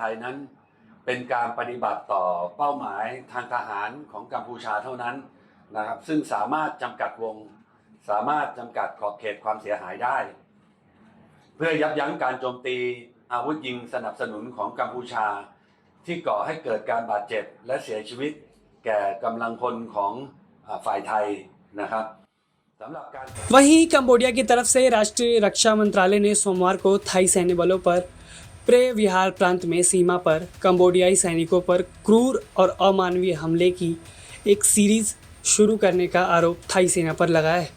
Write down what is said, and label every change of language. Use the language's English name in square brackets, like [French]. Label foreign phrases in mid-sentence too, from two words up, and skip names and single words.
[Thai] ยนั้นเป็นการปฏิบัติต่อเป้าหมายทางทหารของกัมพูชาเท่านั้นนะครับซึ่งสามารถจำกัดวงสามารถจำกัดขอบเขตความเสียหายได้เพื่อยับยั้งการโจมตีอาวุธยิงสนับสนุนของกัมพูชาที่ก่อให้เกิดการบาดเจ็บและเสียชีวิตแก่กำลังพลของฝ่ายไทยนะครับ [Hindi] वहीं कंबोडिया की तरफ से राष्ट्रीय रक्षा मंत्रालय ने सोमवार को थाई सैन्य बलों पर प्रे विहार प्रांत में सीमा पर कंबोडियाई सैनिकों पर क्रूर और अमानवीय हमले की एक सीरीज शुरू करने का आरोप थाई सेना पर लगाया है।